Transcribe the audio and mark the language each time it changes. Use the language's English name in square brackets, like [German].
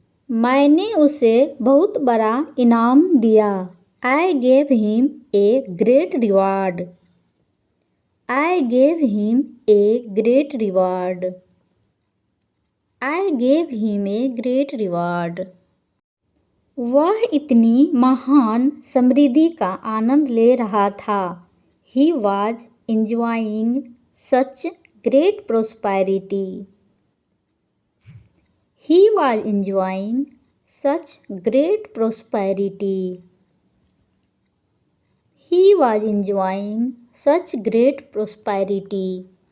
[Hindi] मैंने उसे बहुत बड़ा इनाम दिया। [English] I gave him a great reward. I gave him a great reward. I gave him a great reward. [Hindi] वह इतनी महान समृद्धि का आनंद ले रहा था। [English] He was enjoying such great prosperity. He was enjoying such great prosperity. He was enjoying such great prosperity.